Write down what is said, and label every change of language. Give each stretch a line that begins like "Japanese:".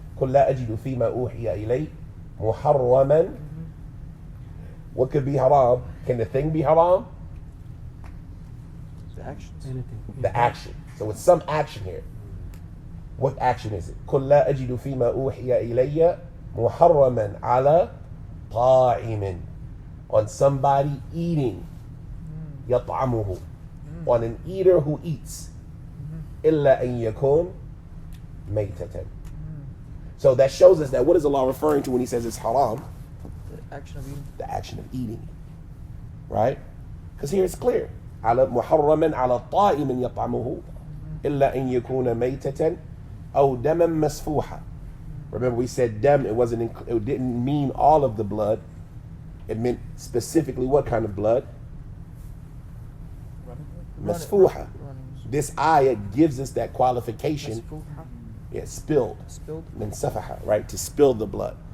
Arabic: قل لا أجد فيما أوحي إلي محرما.
English: What could be haram? Can the thing be haram? The actions. Anything. The action. So it's some action here. What action is it?
Arabic: قل لا أجد فيما أوحي إلي محرما على طاعم.
English: On somebody eating. يطعمه. On an eater who eats.
Arabic: إلا أن يكون ميتة.
English: So that shows us that what is Allah referring to when He says it's haram? The action of eating. The action of eating. Right? Because here it's clear.
Arabic: على محرما على طائم يطعمه إلا أن يكون ميتة أو دما مسفوحا.
English: Remember we said dam, it didn't mean all of the blood. It meant specifically what kind of blood? Masfuha. This ayat gives us that qualification. Yeah, spilled. Spilled. Min safaha, right? To spill the blood.